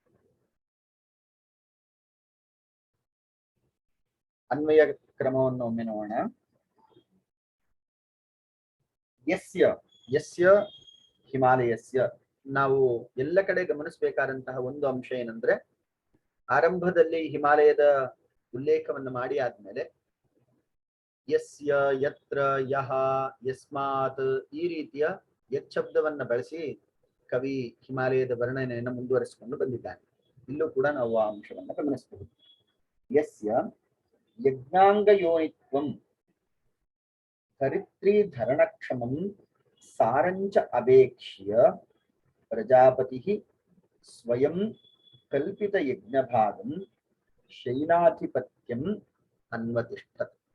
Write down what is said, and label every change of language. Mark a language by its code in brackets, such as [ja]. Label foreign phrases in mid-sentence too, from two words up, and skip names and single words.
[kn] ಅನ್ವಯ ಕ್ರಮವನ್ನು ಒಮ್ಮೆ ನೋಡೋಣ. [sa] ಯಸ್ಯ ಯಸ್ಯ ಹಿಮಾಲಯಸ್ಯ. [kn] ನಾವು ಎಲ್ಲ ಕಡೆ ಗಮನಿಸಬೇಕಾದಂತಹ ಒಂದು ಅಂಶ ಏನಂದ್ರೆ ಆರಂಭದಲ್ಲಿ ಹಿಮಾಲಯದ ಉಲ್ಲೇಖವನ್ನು ಮಾಡಿ ಆದ್ಮೇಲೆ [sa] ಯಸ್ಯ, ಯತ್ರ, ಯಹ, [kn] ಯಸ್ಮಾತ್ ಈ ರೀತಿಯ ಯಚ್ಛಬ್ದವನ್ನ ಬಳಸಿ ಕವಿ ಹಿಮಾಲಯದ ವರ್ಣನೆಯನ್ನು ಮುಂದುವರಿಸಿಕೊಂಡು ಬಂದಿದ್ದಾನೆ. ಇಲ್ಲೂ ಕೂಡ ನಾವು ಆ ಅಂಶವನ್ನು ಗಮನಿಸಬಹುದು. [sa] ಯಸ್ಯ ಯಜ್ಞಾಂಗಯೋನಿತ್ವಂ ಧರಿತ್ರೀ ಧರಣಕ್ಷಮಂ ಸಾರಂಚ ಅಪೇಕ್ಷ್ಯ ಪ್ರಜಾಪತಿಃ ಸ್ವಯಂ ಕಲ್ಪಿತ ಯಜ್ಞಭಾಗಂ ಶೈಲಾಧಿಪತ್ಯಂ ಅನ್ವತಿಷ್ಠತ್.